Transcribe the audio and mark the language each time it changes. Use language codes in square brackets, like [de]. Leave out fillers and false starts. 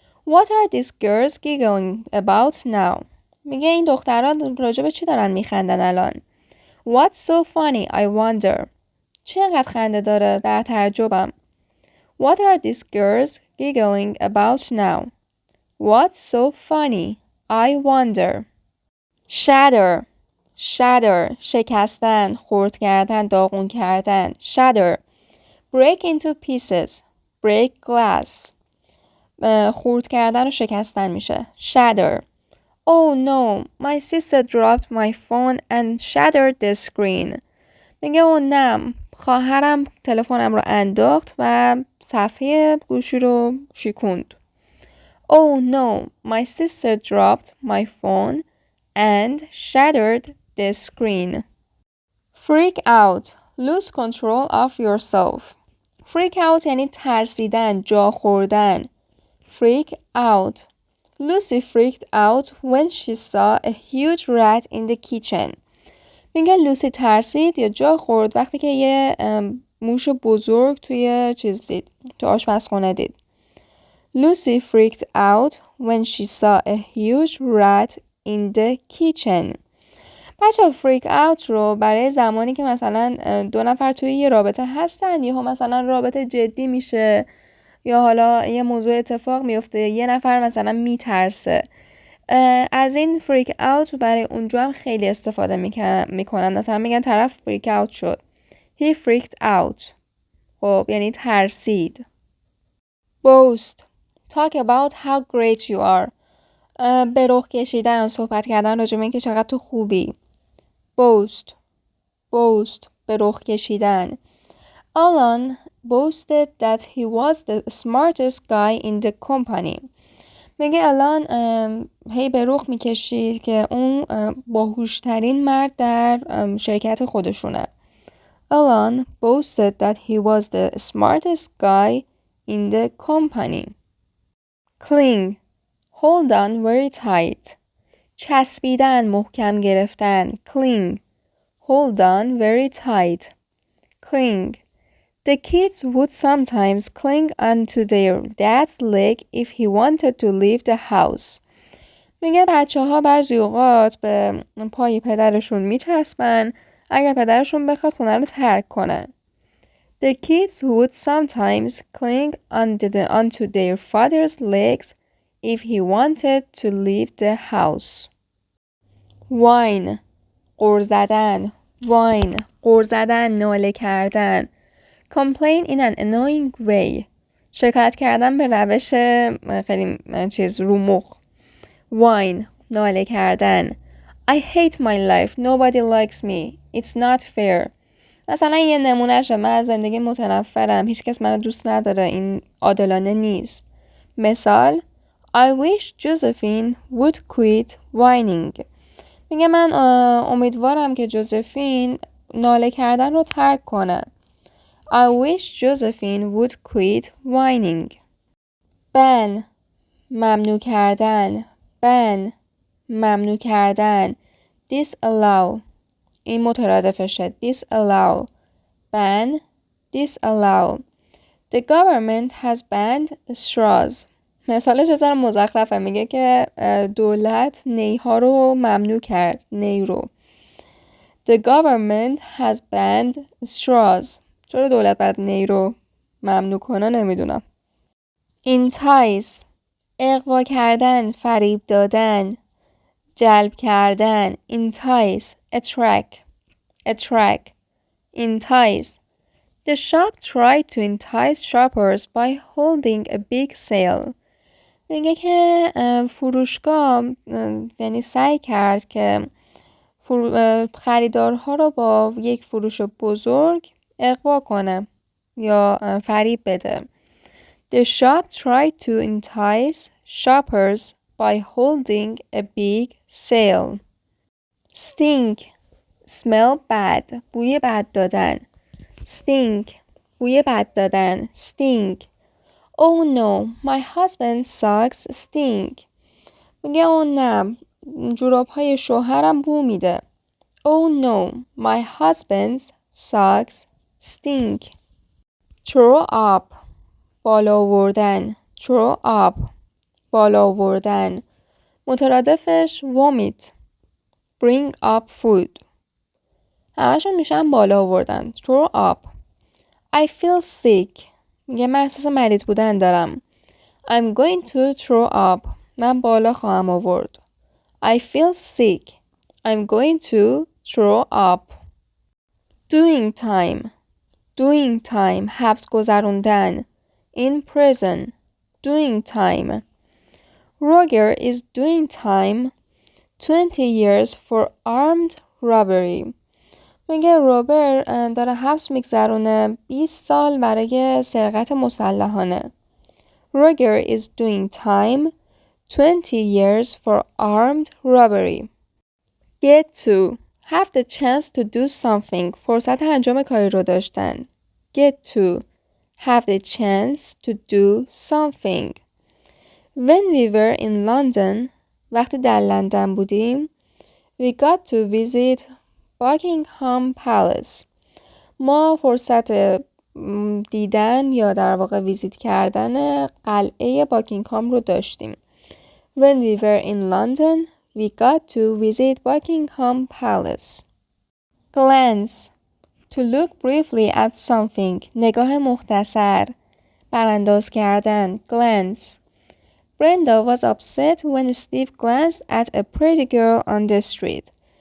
[en] What are these girls giggling about now? [fa] میگه این دختران راجع به چی دارن میخندن الان؟ [en] What's so funny, I wonder? [fa] چقدر خنده داره در تعجبم. [en] What are these girls giggling about now? What's so funny? I wonder. Shatter. Shatter. [fa] شکستن، خرد کردن، داغون کردن. Shatter. [en] Break into pieces. Break glass. [fa] خرد کردن و شکستن میشه. [en] Shatter. Oh no, my sister dropped my phone and shattered the screen. [fa] میگه او نه، خواهرم تلفنم رو انداخت و صفحه گوشی رو شکوند. [en] Oh no, my sister dropped my phone and shattered the screen. Freak out. Lose control of yourself. [fa] Freak out یعنی ترسیدن، جا خوردن. [en] Freak out. Lucy freaked out when she saw a huge rat in the kitchen. [fa] میگه لوسی ترسید یا جا خورد وقتی که یه موش بزرگ توی تو آشپزخونه دید. [en] Lucy freaked out when she saw a huge rat in the kitchen. [fa] بچه freak out رو برای زمانی که مثلا دو نفر توی یه رابطه هستن یا مثلا رابطه جدی میشه یا حالا یه موضوع اتفاق میفته یه نفر مثلا میترسه، از این فریک اوت برای اونجا هم خیلی استفاده میکنن. مثلا میگن طرف فریک اوت شد. [en] He freaked out. [fa] خب یعنی ترسید. [en] Boast. Talk about how great you are. [fa] به رخ کشیدن، صحبت کردن راجع به اینکه چقدر تو خوبی. Boast. Boast. به رخ کشیدن. [en] Alan boasted that he was the smartest guy in the company. [fa] میگه الان هی به رخ میکشید که اون باهوشترین مرد در شرکت خودشونه. [en] Alan boasted that he was the smartest guy in the company. Cling. Hold on very tight. [fa] چسبیدن، محکم گرفتن. [en] Cling. Hold on very tight. Cling. The kids would sometimes cling onto their dad's leg if he wanted to leave the house. [fa] میگه بچه‌ها بعضی اوقات به پای پدرشون میچسبن اگر پدرشون بخواد خونه رو ترک کنن. [en] The kids would sometimes cling onto their father's legs if he wanted to leave the house. Whine. [fa] غر زدن. [en] Whine. [fa] غر زدن، ناله کردن. [en] Complain in an annoying way. [fa] شکایت کردن به روش خیلی رو مخ. [en] Whine. [fa] ناله کردن. [en] I hate my life. Nobody likes me. It's not fair. [fa] مثلا یه نمونهشه، من از زندگی متنفرم، هیچ کس منو دوست نداره، این عادلانه نیست. [en] مثال I wish Josephine would quit whining. [fa] میگه من امیدوارم که جوزفین ناله کردن رو ترک کنه. [en] I wish Josephine would quit whining. ban. ممنوع کردن. ban. [fa] ممنوع کردن. disallow. این مترادفشه. disallow. ban. disallow. [en] The government has banned straws. [fa] مثالش از مزخرفه، میگه که دولت نیها رو ممنوع کرد. نی رو. [en] The government has banned straws. [fa] چرا دولت باید نی رو ممنوع کنه نمیدونم. [en] entice. [fa] اغوا کردن، فریب دادن، جلب کردن. [en] entice. attract. attract. entice. The shop tried to entice shoppers by holding a big sale. [fa] میگه که فروشگاه یعنی سعی کرد که خریدارها رو با یک فروش بزرگ اغوا کنه یا فریب بده. [en] The shop tried to entice shoppers by holding a big sale. Stink. Smell bad. [fa] بوی بد دادن. [en] Stink. [fa] بوی بد دادن. Stink. [en] Oh no, my husband's socks stink. [fa] میگه او نه، جوراب‌های شوهرم بو میده. [en] Oh no, my husband's socks stink. Throw up. [fa] بالا آوردن. [en] Throw up. [fa] بالا آوردن. [en] مترادفش vomit. Bring up food. [fa] همشون میشن بالا آوردن. [en] Throw up. I feel sick. [fa] میگه من احساس مریض بودن دارم. [en] I'm going to throw up. [fa] من بالا خواهم آورد. [en] I feel sick. I'm going to throw up. Doing time. Doing time. [fa] حبس گذروندن. [en] In prison. Doing time. Roger is doing time 20 years for armed robbery. [fa] میگه روبر داره حبس میگذرونه 20 سال برای سرقت مسلحانه. [en] Roger is doing time 20 years for armed robbery. Get to. Have the chance to do something. [fa] فرصت انجام کاری رو داشتن. [en] Get to. Have the chance to do something. When we were in London, [fa] وقتی در لندن بودیم, [en] we got to visit Buckingham Palace. [fa] ما فرصت دیدن یا در واقع ویزیت کردن قلعه باکینگهام رو داشتیم. [en] When we were in London, we got to visit Buckingham Palace. Glance. To look briefly at something. [fa] نگاه مختصر. برانداز کردن. Glance. [en] Brenda was upset when Steve glanced at a pretty girl on the street.